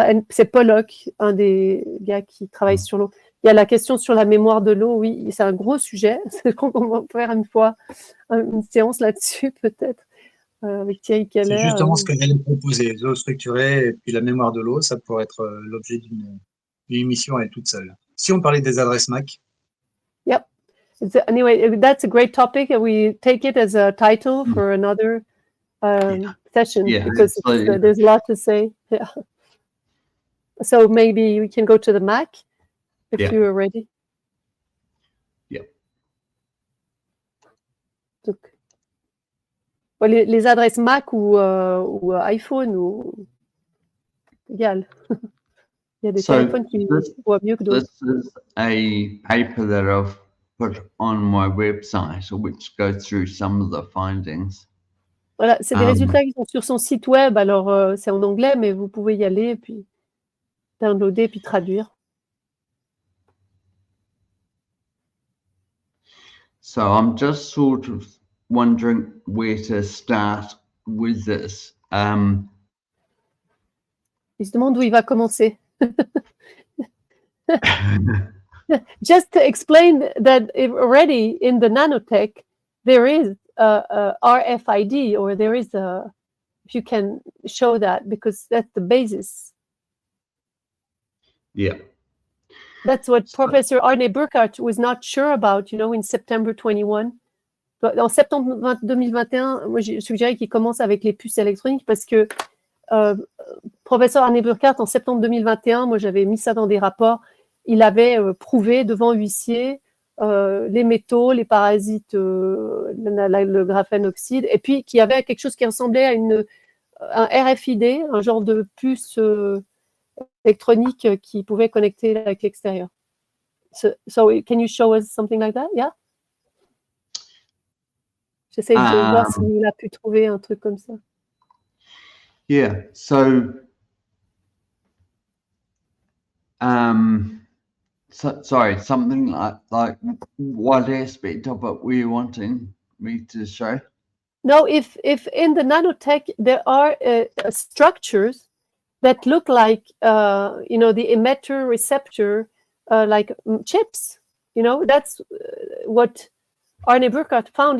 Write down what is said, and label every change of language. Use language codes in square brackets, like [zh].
[fr] C'est Pollock, un des gars qui travaille sur l'eau. Il y a la question sur la mémoire de l'eau, oui, c'est un gros sujet. On va faire une fois une séance là-dessus, peut-être, avec Thierry Keller. C'est justement ce que j'allais proposer, l'eau structurée et puis la mémoire de l'eau, ça pourrait être l'objet d'une émission à elle toute seule. Si on parlait des adresses MAC. Yep. [en] Anyway, that's a great topic, and we take it as a title for another session, because there's a lot to say. Yeah. So maybe we can go to the Mac if you are ready. Yeah. [fr] Donc, les adresses Mac ou iPhone ou égal. Il y a des téléphones qui voient mieux que d'autres. [en] This is a paper that I've put on my website, which goes through some of the findings. [fr] Voilà, c'est des résultats qui sont sur son site web. Alors, c'est en anglais, mais vous pouvez y aller et puis downloader puis traduire. [en] So I'm just sort of wondering where to start with this. [fr] Il se demande où il va commencer. [en] Just to explain that already in the nanotech, there is a RFID, or there is a, if you can show that, because that's the basis. Yeah. That's what Professor Arne Burkhardt was not sure about, you know, in September 21. [fr] En septembre 2021, moi, je suggérais qu'il commence avec les puces électroniques parce que Professeur Arne Burkhardt, en septembre 2021, moi, j'avais mis ça dans des rapports, il avait prouvé devant huissier les métaux, les parasites, le graphène oxyde, et puis qu'il y avait quelque chose qui ressemblait à un RFID, un genre de puce électronique qui pouvait connecter avec l'extérieur. [en] So can you show us something like that? Yeah. [fr] J'essaie de voir s'il a pu trouver un truc comme ça. Yeah. [en] So sorry, something like what aspect of it were you wanting me to show? No, if in the nanotech there are structures that look like you know, the emitter receptor, like chips, you know, that's what Arne Burkhardt found.